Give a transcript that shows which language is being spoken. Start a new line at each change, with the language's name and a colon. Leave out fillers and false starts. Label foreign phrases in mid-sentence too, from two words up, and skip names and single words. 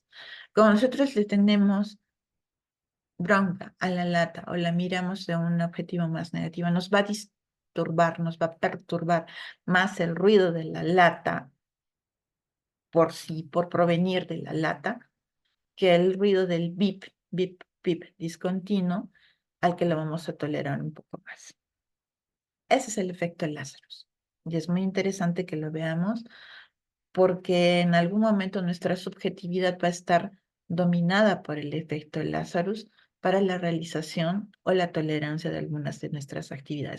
Spanish: Como nosotros le tenemos bronca a la lata o la miramos de un objetivo más negativo, nos va a disturbar, nos va a perturbar más el ruido de la lata por provenir de la lata, que el ruido del bip, bip, bip discontinuo, al que lo vamos a tolerar un poco más. Ese es el efecto Lazarus. Y es muy interesante que lo veamos porque en algún momento nuestra subjetividad va a estar dominada por el efecto Lazarus para la realización o la tolerancia de algunas de nuestras actividades.